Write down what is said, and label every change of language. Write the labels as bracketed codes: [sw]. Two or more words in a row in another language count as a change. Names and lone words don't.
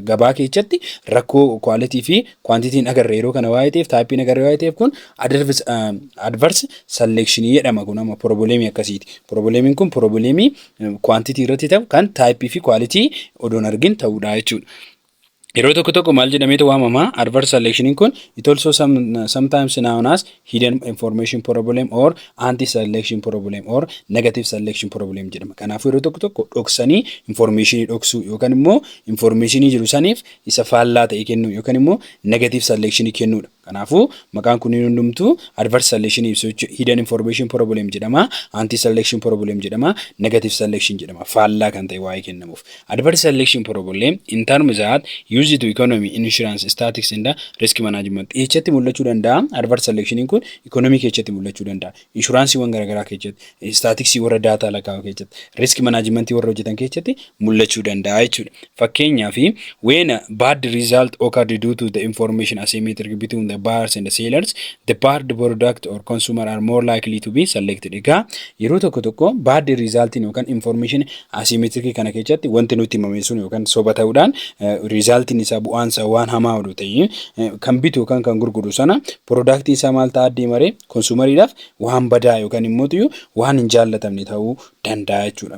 [om] Gabaa keessatti rakkoo quality fi quantity hin agarre yeroo kana waa'ee ta'eef type hin agarre waa'ee ta'eef kun [en] adverse selection [om] jedhama kun amma problemii akkasiiti. Problemiin kun problemii quantity irratti ta'u kan type fi quality odoon argin ta'uudha jechuudha. Yeroo tokko maal jedhameetu waamama [en] adverse selection kun it also sometimes known as hidden information problem or anti selection problem or negative selection problem jedhama. [om] Kanaafuu yeroo tokko dhoksanii information dhoksuu yookaan immoo information jiru saniif isa faallaa ta'e kennuu yookaan immoo [en] negative selection [om] kennuudha. Kanaafuu maqaan kun hundumtuu [en] adverse selection [om] ibsu [en] hidden information problem [om] jedhama, [en] anti selection problem [om] jedhama, [en] negative selection [om] jedhama. Faallaa kan ta'e waa'ee kennamuuf. [en] Adverse selection problem in terms that used to economy, insurance, statistics and risk management. [om] Echatti mul'achuu danda'a. [en] Adverse selection [om] kun economy keessatti mul'achuu danda'a. Insurance wan garagaraa keessatti, statistics warra data lakkaa'u keessatti, [en] risk management [om] warra hojjetan keessatti mul'achuu danda'a jechuudha. [en] Fakkeenyaaf when a bad result occurred due to the information asymmetric between the buyers and the sellers, the bad product or consumer are more likely to be selected. [om] Egaa yeroo tokko [en] bad result [om] yookaan [en] information asymmetric [om] kana keessatti wanti nuti himame sun yookaan soba ta'uudhaan result isa bu'aansa waan hamaa oduu ta'e kan bitu yookaan kan gurguru sana product isaa maal ta'a deemare consumeriidhaaf waan badaa yookaan immoo waan hin jaallatamne ta'uu danda'a jechuudha.